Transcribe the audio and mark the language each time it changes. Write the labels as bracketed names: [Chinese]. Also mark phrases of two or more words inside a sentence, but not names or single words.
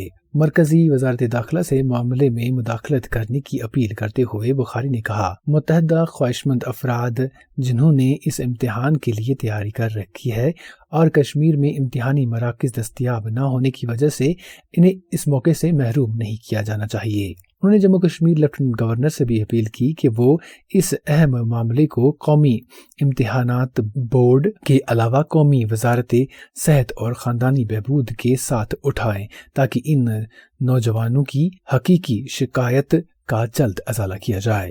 [Urdu] مرکزی وزارت داخلہ سے معاملے میں مداخلت کرنے کی اپیل کرتے ہوئے بخاری نے کہا، متعدد خواہشمند افراد جنہوں نے اس امتحان کے لیے تیاری کر رکھی ہے اور کشمیر میں امتحانی مراکز دستیاب نہ ہونے کی وجہ سے انہیں اس موقع سے محروم نہیں کیا جانا چاہیے۔ انہوں نے جموں کشمیر لیفٹیننٹ گورنر سے بھی اپیل کی کہ وہ اس اہم معاملے کو قومی امتحانات بورڈ کے علاوہ قومی وزارت صحت اور خاندانی بہبود کے ساتھ اٹھائیں تاکہ ان نوجوانوں کی حقیقی شکایت کا جلد ازالہ کیا جائے۔